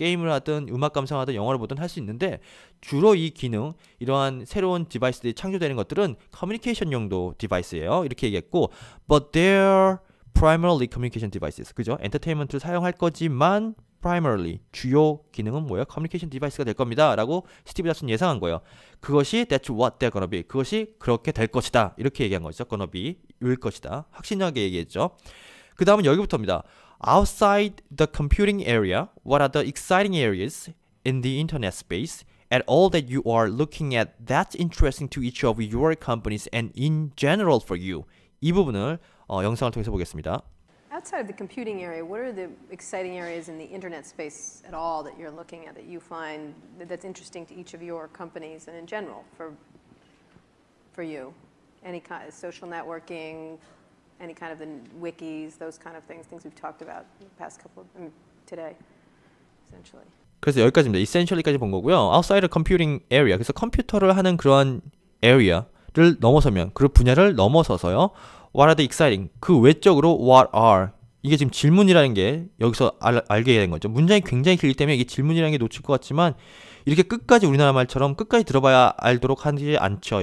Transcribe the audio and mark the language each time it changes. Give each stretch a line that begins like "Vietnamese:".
Korean: 게임을 하든 음악 감상하든 영화를 보든 할 수 있는데, 주로 이 기능, 이러한 새로운 디바이스들이 창조되는 것들은 커뮤니케이션 용도 디바이스예요, 이렇게 얘기했고,
English: but they're primarily communication devices,
Korean: 그죠? 엔터테인먼트를 사용할 거지만 primarily, 주요 기능은 뭐예요? communication device가 될 겁니다 라고 스티브 잡스는 예상한 거예요. 그것이
English: that's what they're gonna be,
Korean: 그것이 그렇게 될 것이다, 이렇게 얘기한 거죠. gonna be, 일 것이다, 확신하게 얘기했죠. 그 다음은 여기부터입니다.
English: Outside the computing area, what are the exciting areas in the internet space at all that you are looking at that's interesting to each of your companies and in general for you?
Korean: 이 부분을 영상을 통해서 보겠습니다.
English: Outside of the computing area, what are the exciting areas in the internet space at all that you're looking at that you find that's interesting to each of your companies and in general for you? Any kind of social networking, any kind of the wikis, those kind of things we've talked about in the past couple of, today, essentially.
Korean: 그래서 여기까지입니다. essentially까지 본 거고요.
English: outside the computing area,
Korean: 그래서 컴퓨터를 하는 그러한 area를 넘어서면, 그 분야를 넘어서서요,
English: what are the exciting,
Korean: 그 외적으로 what are, 이게 지금 질문이라는 게 여기서 알게 된 거죠. 문장이 굉장히 길기 때문에 이게 질문이라는 게 놓칠 것 같지만, 이렇게 끝까지 우리나라 말처럼 끝까지 들어봐야 알도록 하지 않죠.